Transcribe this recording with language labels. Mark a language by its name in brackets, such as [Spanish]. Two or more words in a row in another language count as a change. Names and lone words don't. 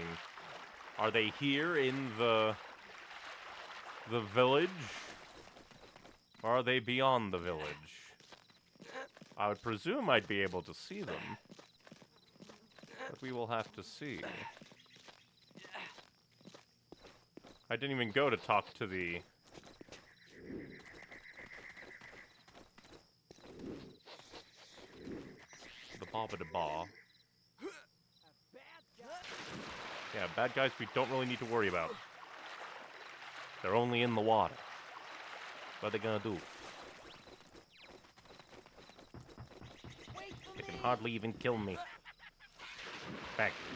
[English] Are they here in the village? Or are they beyond the village? I would presume I'd be able to see them. But we will have to see. I didn't even go to talk to the... Ba-ba-da-ba. Yeah, bad guys we don't really need to worry about. They're only in the water. What are they gonna do? They can hardly even kill me. Back.